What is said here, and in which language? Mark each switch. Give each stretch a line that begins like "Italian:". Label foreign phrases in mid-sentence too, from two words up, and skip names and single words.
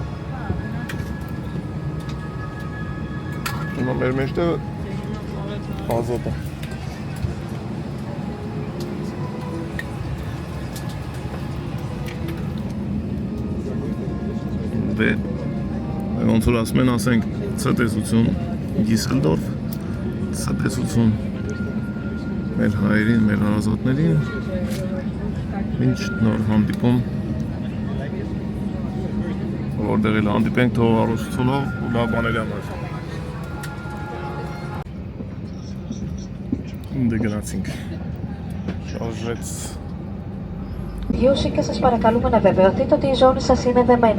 Armenian: Հիմա մեր մեջ տեղը ազատ է։ Դե ոնց որ ասում են, ասենք ցտեսություն Դիսելդորֆ, ցտեսություն մեր հայերին, մեր հարազատներին, ինչ նոր հանդիպում, որտեղ էլ հանդիպենք թող առողջությունով ու լավ բաների համար։ Դե գնացինք, շարժվեց։
Greek: Γιούσι και σας παρακαλούμε να βεβαιωθείτε ότι η ζώνη σας είναι δεμένη.